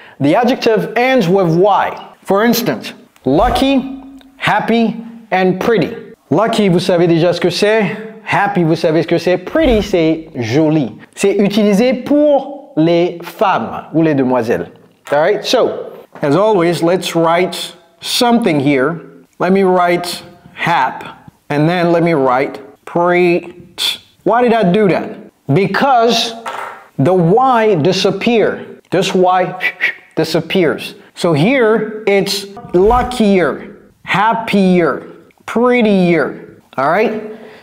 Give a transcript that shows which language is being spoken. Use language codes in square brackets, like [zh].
[en] The adjective ends with Y. For instance, lucky, happy, and pretty. [fr] Lucky, vous savez déjà ce que c'est. Happy, vous savez ce que c'est. Pretty, c'est joli. C'est utilisé pour les femmes ou les demoiselles. [en] All right, so, as always, let's write something here. Let me write hap, and then let me write preach. Why did I do that? Because the Y disappeared. This Y disappears. So here, it's luckier, happier, prettier. All right?